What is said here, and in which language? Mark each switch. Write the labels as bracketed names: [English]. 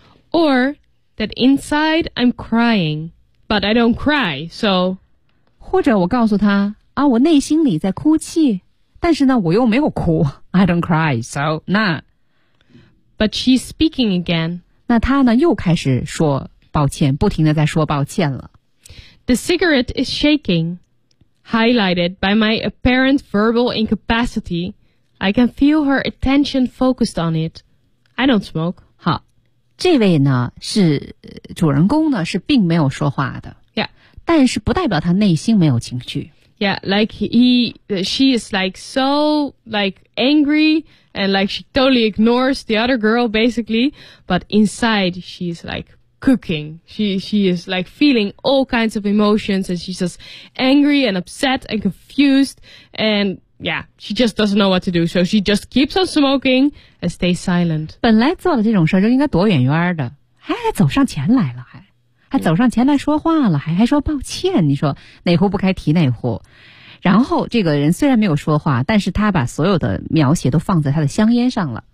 [English] Or that inside I'm crying... But I don't cry, so... [Chinese] 或者我告诉他啊，我内心里在哭泣，但是呢，我又没有哭。 [English] I don't cry, so... 那 But she's speaking again. [Chinese] 那他呢，又开始说抱歉，不停地在说抱歉了。 [English] The cigarette is shaking, highlighted by my apparent verbal incapacity. I can feel her attention focused on it. I don't smoke. [Chinese] 这位呢是主人公呢是并没有说话的 [English] ，Yeah， [Chinese] 但是不代表他内心没有情绪 [English] ，Yeah， like she is like so like angry and like she totally ignores the other girl basically， but inside she is like cooking， she is like feeling all kinds of emotions and she's just angry and upset and confused and。 Yeah, she just doesn't know what to do, so she just keeps on smoking and stays silent. [Chinese] 本来做的这种事就应该躲远远的，还走上前来了，还走上前来说话了，还说抱歉，你说哪壶不开提哪壶。然后这个人虽然没有说话，但是他把所有的描写都放在他的香烟上了。